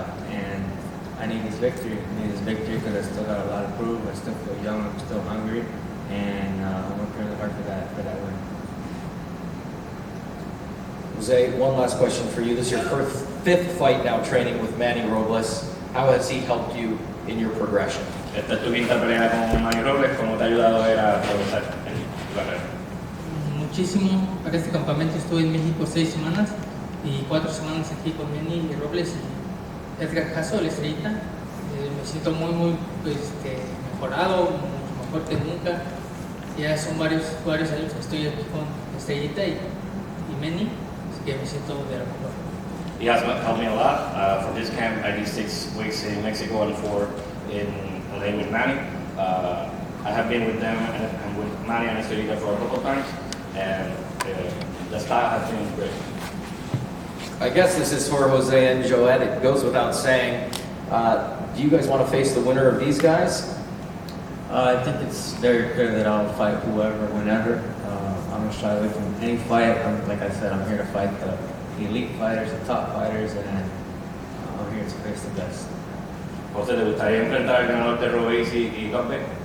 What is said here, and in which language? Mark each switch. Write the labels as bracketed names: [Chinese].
[English] and I need this victory. I need this victory because I still got a lot to prove. I still feel young. I'm still hungry, and I'm working really hard for that win. Jose, one last question for you. This is your fifth fight now training with Manny Robles. How has he helped you in your progression? [Spanish] Esta es tu quinta pelea con Manny Robles, ¿cómo te ha ayudado a progresar en tu carrera? Muchísimo. Para este campamento estuve en México 6 semanas y 4 semanas aquí con Manny Robles y Edgar Caso, la estrellita. Me siento muy mejorado, mucho mejor que nunca. Ya son varios años que estoy aquí con Estrellita y Manny, así que me siento de lo mejor. [English] He has helped me a lot. For this camp, I did 6 weeks in Mexico and 4 in LA with Manny. I have been with them and with Manny and Estrellita for a couple of times, and the style has been great. I guess this is for Jose and Joette. It goes without saying. Do you guys want to face the winner of these guys? I think it's very clear that I'll fight whoever, whenever. I'm gonna shy away from any fight. Like I said, I'm here to fight the elite fighters, the top fighters, and I'm here to face the best. [Spanish] José, ¿te gustaría enfrentar al ganador de Robeisy y Dogboe?